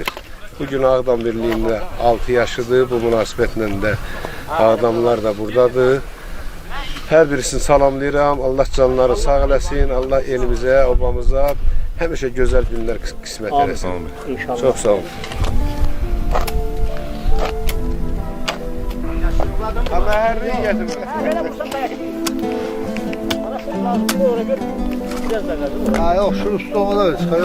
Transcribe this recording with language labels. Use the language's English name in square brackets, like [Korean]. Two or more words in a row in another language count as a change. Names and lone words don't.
[Azerbaijani] Bugün Ağdam Birliyində 6 yaşıdır. Bu münasibətlə də Ağdamlılar da buradadır. Hər birisini salamlayıram. Allah canları sağ eləsin. Allah elimizə, obamıza həmişə gözəl günlər qismət eləsin. İnşallah. Çox sağ olun. [Turkish] Ama her neyi Ha yok şu üstüne da çıkıyor.